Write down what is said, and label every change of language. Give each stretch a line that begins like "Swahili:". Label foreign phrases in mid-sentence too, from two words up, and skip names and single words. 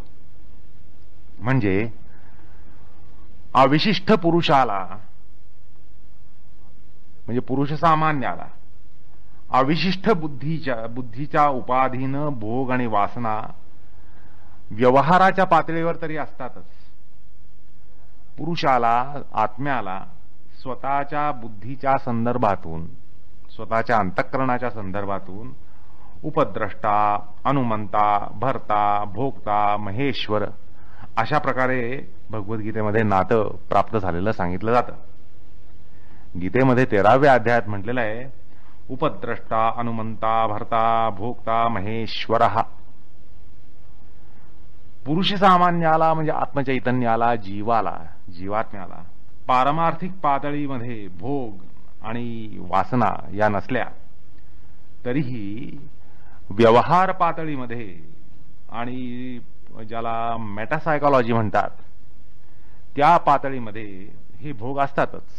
Marathi: म्हणजे अविशिष्ट पुरुषाला म्हणजे पुरुष सामान्याला अविशिष्ट बुद्धीच्या उपाधीनं भोग आणि वासना व्यवहाराच्या पातळीवर तरी असतातच। पुरुषाला, आत्म्याला स्वतःच्या बुद्धीच्या संदर्भातून, स्वतःच्या अंतःकरणाच्या संदर्भातून उपद्रष्टा, अनुमंता, भर्ता, भोक्ता, महेश्वर अशा प्रकारे भगवद्गीतेमध्ये नातं प्राप्त झालेलं सांगितलं जातं। गीतेमध्ये 13व्या अध्यायात म्हटलेलं आहे,
Sanskrit: उपद्रष्टा, अनुमंता, भर्ता, भोक्ता, महेश्वर।
Marathi: पुरुष सामान्याला म्हणजे आत्मचैतन्याला, जीवात्म्याला पारमार्थिक पातळीमध्ये भोग आणि वासना या नसल्या तरीही व्यवहार पातळीमध्ये आणि ज्याला मेटासायकॉलॉजी म्हणतात त्या पातळीमध्ये हे भोग असतातच।